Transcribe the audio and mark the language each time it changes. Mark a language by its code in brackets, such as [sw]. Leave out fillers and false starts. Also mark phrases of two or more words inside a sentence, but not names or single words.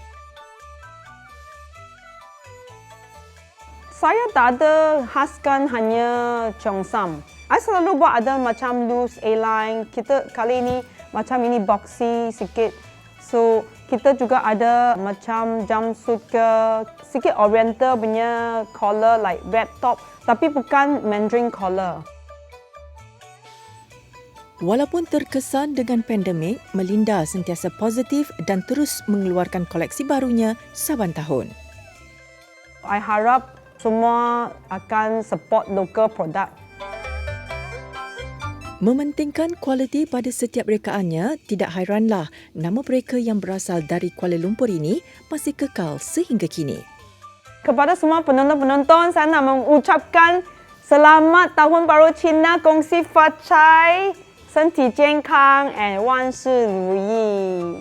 [ms] Saya tak ada khaskan hanya cheongsam. I selalu buat ada macam [en] loose A-line. [ms] Kita kali ini macam ini boxy sikit. So kita juga ada macam jumpsuit ke, sikit oriental punya collar [en] like red top, [ms] tapi bukan [en] Mandarin collar. [ms] Walaupun terkesan dengan pandemik, Melinda sentiasa positif dan terus mengeluarkan koleksi barunya saban tahun. I harap semua akan [en] support local product. [ms] Mementingkan kualiti pada setiap rekaannya, tidak hairanlah nama mereka yang berasal dari Kuala Lumpur ini masih kekal sehingga kini. Kepada semua penonton-penonton, saya nak mengucapkan Selamat Tahun Baru Cina, [zh] 恭喜发财, [ms] senti健康 and 万事如意.